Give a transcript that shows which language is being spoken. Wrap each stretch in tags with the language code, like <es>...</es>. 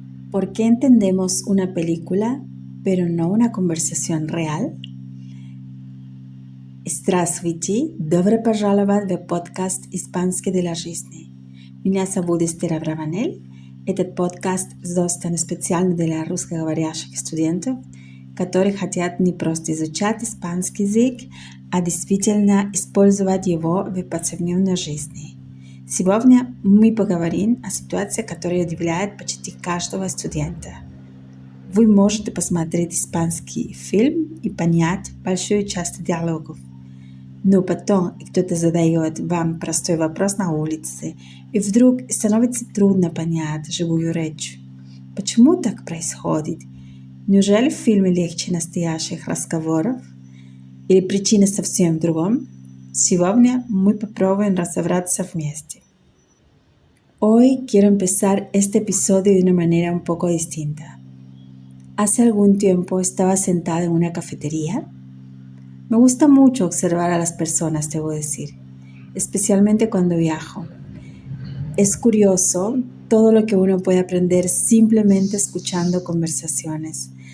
<es>¿Por qué entendemos una película, pero no una conversación real?</es> <ru>Здравствуйте, добро пожаловать в подкаст «Испанский для жизни». Меня зовут Эстер Абраванель. Этот подкаст создан специально для русскоговорящих студентов, которые хотят не просто изучать испанский язык, а действительно использовать его в повседневной жизни. Сегодня мы поговорим о ситуации, которая удивляет почти каждого студента. Вы можете посмотреть испанский фильм и понять большую часть диалогов. Но потом кто-то задает вам простой вопрос на улице, и вдруг становится трудно понять живую речь. Почему так происходит? Неужели в фильме легче настоящих разговоров? Или причина совсем в другом? Сегодня мы попробуем разобраться вместе.</ru> <es>Hoy quiero empezar este episodio de una manera un poco distinta. Hace algún tiempo estaba sentada en una cafetería. Me gusta mucho observar a las personas, debo decir, especialmente cuando viajo. Es curioso todo lo que uno puede aprender simplemente escuchando conversaciones.</es>